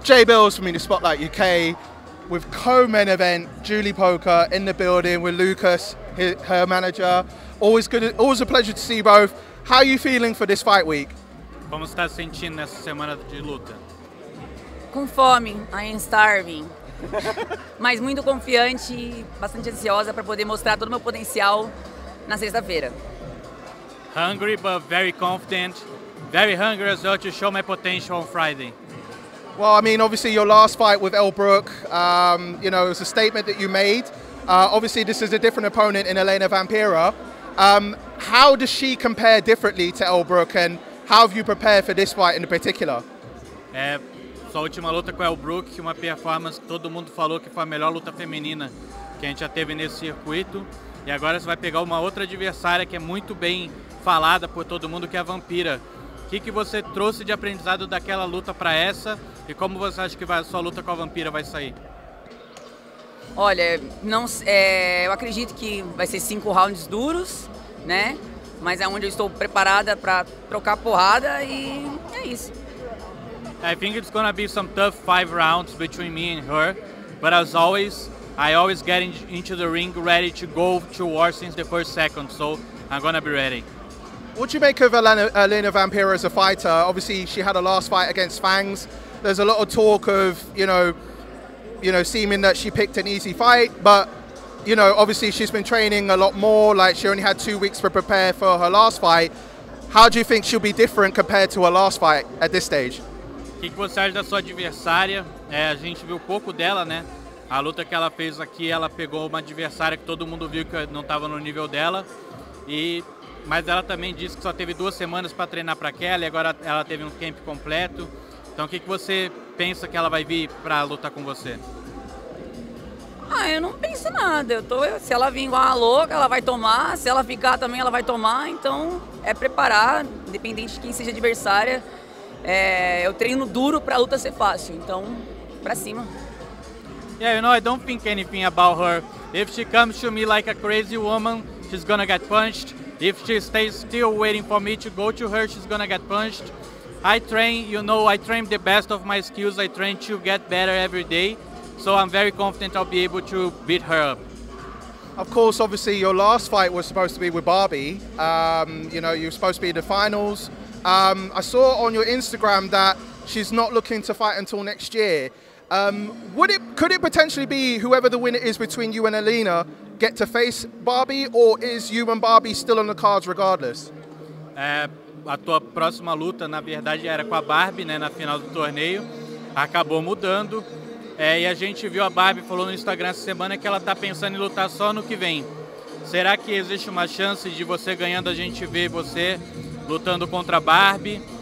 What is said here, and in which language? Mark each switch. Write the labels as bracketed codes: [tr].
[en] Jay Bills from the Spotlight UK with co-main event, Jully Poca in the building with Lucas, her manager. Always a pleasure to see you both. How are you feeling for this fight week? [pt] Como você está se sentindo nessa semana de luta? Com fome, [en] I am starving. [pt] Mas muito confiante e bastante ansiosa para poder mostrar todo o meu potencial na sexta-feira. [en] Hungry but very confident. Very hungry as well to show my potential on Friday. Well, I mean, obviously your last fight with Elle Brooke, you know, it was a statement that you made. Obviously this is a different opponent in Alaena Vampira. How does she compare differently to Elle Brooke, and how have you prepared for this fight in particular? [pt] Sua última luta com a Elle Brooke, uma performance que todo mundo falou que foi a melhor luta feminina que a gente já teve nesse circuito. E agora você vai pegar uma outra adversária que é muito bem falada por todo mundo, que é a Vampira. O que você trouxe de aprendizado daquela luta para essa e como você acha que a sua luta com a Vampira vai sair? Olha, eu acredito que vai ser 5 rounds duros, né? Mas é onde eu estou preparada para trocar porrada e é isso. [en] I think it's gonna be some tough 5 rounds between me and her, but as always, I always get into the ring ready to go to war since the first second, so I'm gonna be ready. What do you make of Alaena Vampira as a fighter? Obviously, she had a last fight against Fangs. There's a lot of talk of, you know, seeming that she picked an easy fight, but, you know, obviously she's been training a lot more. Like, she only had 2 weeks to prepare for her last fight. How do you think she'll be different compared to her last fight at this stage? [pt] O que você acha da sua adversária? A gente viu pouco dela, né? A luta que ela fez aqui, ela pegou uma adversária que todo mundo viu que não estava no nível dela. Mas ela também disse que só teve 2 semanas para treinar para aquela e agora ela teve um camp completo. Então o que você pensa que ela vai vir para lutar com você? Eu não penso nada. Se ela vir igual uma louca, ela vai tomar. Se ela ficar também, ela vai tomar. Então é preparar, independente de quem seja adversária. Eu treino duro para a luta ser fácil. Então, para cima. [en] Yeah, you know, I don't think anything about her. If she comes to me like a crazy woman, she's gonna get punched. If she stays still waiting for me to go to her, she's gonna get punched. I train, you know, I train the best of my skills. I train to get better every day. So I'm very confident I'll be able to beat her up. Of course, obviously your last fight was supposed to be with Barbie. You know, you were supposed to be in the finals. I saw on your Instagram that she's not looking to fight until next year. Could it potentially be whoever the winner is between you and Alaena get to face Barbie, or is you and Barbie still on the cards regardless? [pt] A tua próxima luta, na verdade, era com a Barbie, né, na final do torneio. Acabou mudando. E a gente viu a Barbie, falou no Instagram essa semana que ela está pensando em lutar só no que vem. Será que existe uma chance de você ganhando, a gente ver você lutando contra a Barbie?